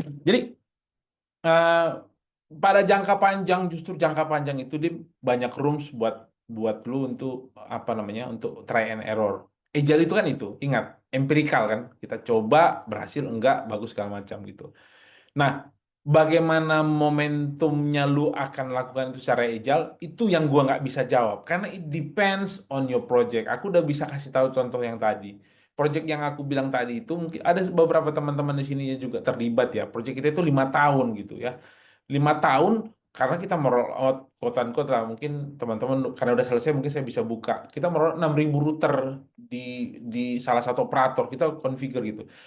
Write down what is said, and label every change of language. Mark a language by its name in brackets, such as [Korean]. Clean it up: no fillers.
[Indonesian] Jadi eh, pada jangka panjang, justru jangka panjang itu dia banyak rooms buat buat lu untuk apa namanya, untuk [English] try and error. [Indonesian] Agile itu kan itu, ingat, empirikal kan, kita coba berhasil enggak bagus segala macam gitu. Nah, bagaimana momentumnya lu akan lakukan itu secara agile, itu yang gua nggak bisa jawab. Karena [English] it depends on your project. [Indonesian] Aku udah bisa kasih tahu contoh yang tadi. Project yang aku bilang tadi itu mungkin ada beberapa teman-teman di sini yang juga terlibat ya. Project kita itu 5 tahun gitu ya. 5 tahun karena kita meroll out [English] quote unquote [Indonesian] lah, mungkin teman-teman karena udah selesai mungkin saya bisa buka, kita meroll 6.000 router di di salah satu operator, kita configure gitu.